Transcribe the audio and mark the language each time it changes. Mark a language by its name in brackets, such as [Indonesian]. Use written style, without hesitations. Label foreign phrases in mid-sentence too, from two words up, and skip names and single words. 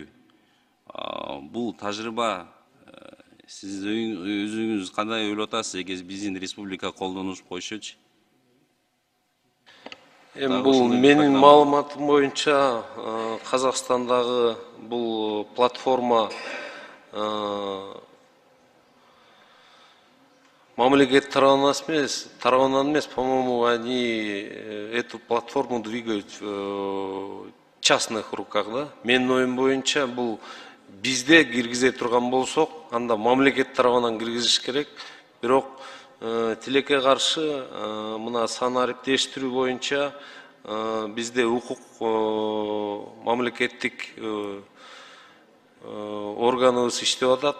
[Kyrgyz] Бул тажрыйба сиз өзүңүз кандай ойлоп атасыз, эгер биздин республика колдонуп койсочу? Бул менин маалыматым боюнча Казакстандагы бул платформа мамлекет тарабынан эмес, [Russian] по-моему, они эту платформу двигают в частных руках, да? [Kyrgyz] Менин оюм боюнча бул бизде киргизе турган болсок, анда мамлекет тарабынан киргизиш керек. Бирок тилекке каршы мына сан ариптештирүү боюнча бизде укук мамлекеттик органыбыз иштеп атат.